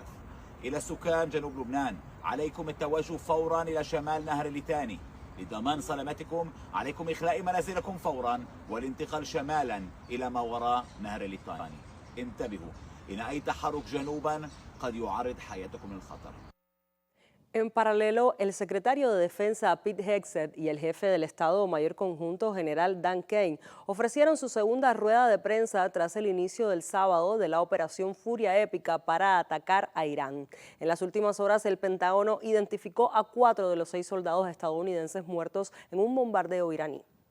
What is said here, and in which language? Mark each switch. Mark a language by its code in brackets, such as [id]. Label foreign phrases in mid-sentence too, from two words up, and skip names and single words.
[ar] إلى سكان جنوب لبنان عليكم التوجه فورا إلى شمال نهر الليتاني. لضمان سلامتكم عليكم إخلاء منازلكم فورا والانتقال شمالا إلى ما وراء نهر الليتاني. انتبهوا إن أي تحرك جنوبا قد يعرض حياتكم للخطر. [es] En paralelo, el secretario de Defensa Pete Hegseth y el jefe del Estado Mayor Conjunto General Dan Kane ofrecieron su segunda rueda de prensa tras el inicio del sábado de la Operación Furia Épica para atacar a Irán. En las últimas horas, el Pentágono identificó a 4 de los 6 soldados estadounidenses muertos en un bombardeo iraní.